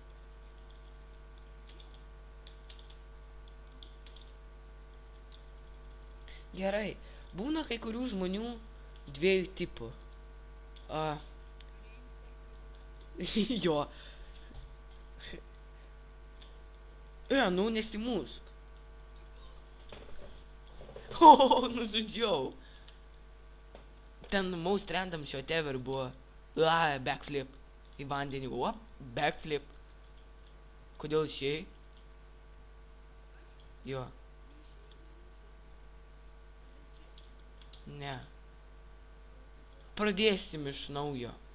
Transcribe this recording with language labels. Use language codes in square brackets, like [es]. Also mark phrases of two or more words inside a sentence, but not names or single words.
[lt] Gerai, būna kai kurių žmonių dviejų tipų. Jo. Nu nesimūsk. Nužudžiau. [en] Ten most random shot ever buvo. [lt] Backflip. Į vandenį. Backflip. Kodėl išėjai? Jo. Ne. Pradėsim iš naujo.